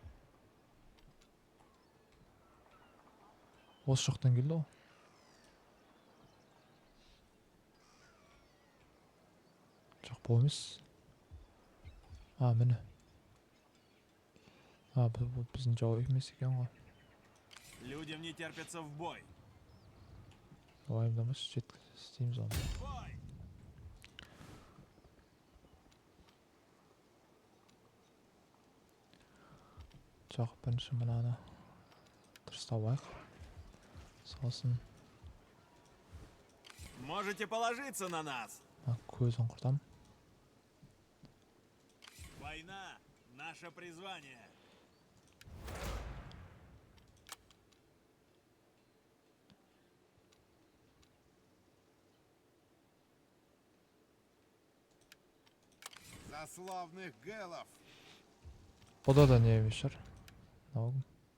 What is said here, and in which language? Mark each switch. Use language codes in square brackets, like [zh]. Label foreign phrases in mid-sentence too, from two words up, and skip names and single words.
[kk] Осы жақтан келді ғой. Жоқ, бұл емес. Міне. Бұл біздің жау емес екен ғой. [ru] Людям не терпится в бой. [kk] Уайымдамашы, істейміз оны. [ru] Бой! [kk] Жоқ, бірінші мынаны дұрыстап алайық. Сосын [ru] Можете положиться на нас. [kk] Көзін құртам. [ru] Война — наше призвание. За славных гэлов! [kk] Бұда да не емес шығар. Мынау кім?